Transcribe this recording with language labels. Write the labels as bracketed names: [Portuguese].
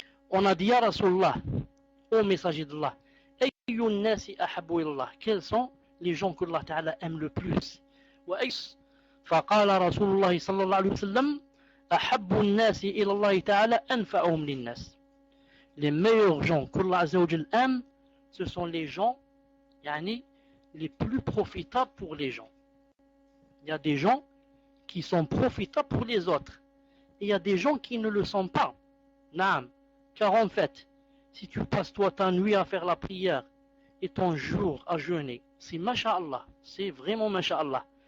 [French] On a dit à Rasulullah, au messager d'Allah, [Arabic] Ayyun nasi ahabbu ilallah, [French] quels sont les gens que Allah Ta'ala aime le plus? [Arabic] فقال رسول الله صلى الله عليه وسلم أحب الناس إلى الله تعالى أنفعهم للناس. [French] Les meilleurs gens que Allah Azza wa Jal aime, ce sont les gens les plus profitables pour les gens. Il y a des gens qui sont profitables pour les autres. Et il y a des gens qui ne le sont pas. Naam. Car en fait, si tu passes toi ta nuit à faire la prière et ton jour à jeûner, c'est masha'Allah, c'est vraiment masha'Allah.